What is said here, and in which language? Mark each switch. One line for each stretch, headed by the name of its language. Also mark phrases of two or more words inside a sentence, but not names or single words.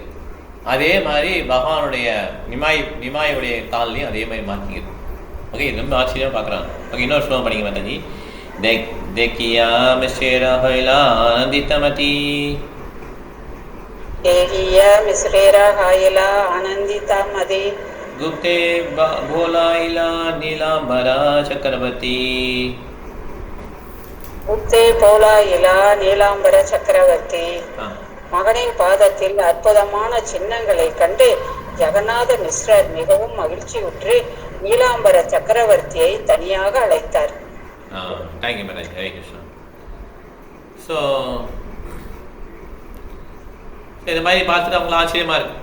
Tamil: அதே மாதிரி பகவானுடைய நிமாயுடைய கால்லையும் அதே மாதிரி மார்க்கிங் இருக்குது. ஓகே, இது ரொம்ப ஆச்சரியமாக பார்க்குறாங்க. ஓகே, இன்னொரு ஸ்லோகம் படிங்க மாதாஜி.
Bangla: দেখিয়া মিশ্রেরা হইলা আনন্দিতমতি. দেখিয়া মিশ্রেরা হইলা আনন্দিতমতি. গুপ্তে বোলাইলা নীলাম্বর চক্রবর্তী. গুপ্তে বোলাইলা নীলাম্বর চক্রবর্তী.
Tamil: மகனின் பாதத்தில் அற்புதமான சின்னங்களை கண்டு ஜெகநாத மிஸ்ரர் மிகவும் மகிழ்ச்சியுற்று நீலாம்பர சக்கரவர்த்தியை தனியாக அழைத்தார்.
English: Thank you madam. ஹரே கிருஷ்ணா.
Tamil: ஸோ இந்த மாதிரி பார்த்துட்டு அவங்களுக்கு ஆச்சரியமாக இருக்குது.